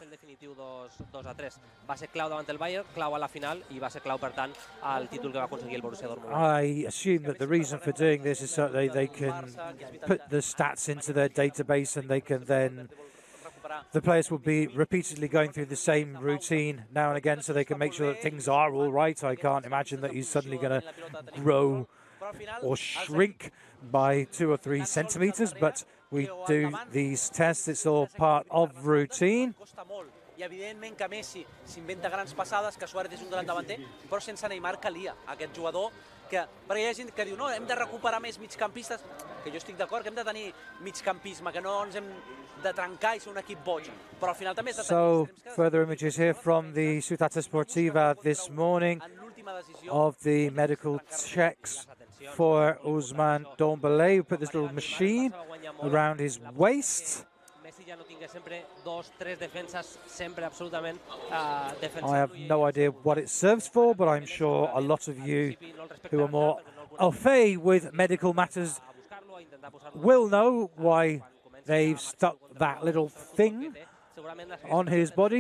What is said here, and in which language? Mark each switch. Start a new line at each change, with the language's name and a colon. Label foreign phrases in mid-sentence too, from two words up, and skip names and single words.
English: I assume that the reason for doing this is so that they can put the stats into their database, and they can then, the players will be repeatedly going through the same routine now and again, so they can make sure that things are all right. I can't imagine that he's suddenly going to grow or shrink by 2 or 3 centimeters, but we do these tests. It's all part of routine.
Catalan: I evidentment que Messi s'inventa grans passades, que Suárez és un gran davanter, però sense Neymar calia aquest jugador, perquè hi ha gent que diu no, hem de recuperar més migcampistes, que jo estic d'acord que hem de tenir migcampisme, que no ens hem de trencar i ser un equip boig, però al final també és de tenir...
English: So, further images here from the Ciutat Esportiva this morning of the medical checks for Ousmane Dembélé. We put this little machine around his waist. I have no idea what it serves for, but I'm sure a lot of you who are more
French: au fait
English: with medical matters will know why they've stuck that little thing on his body.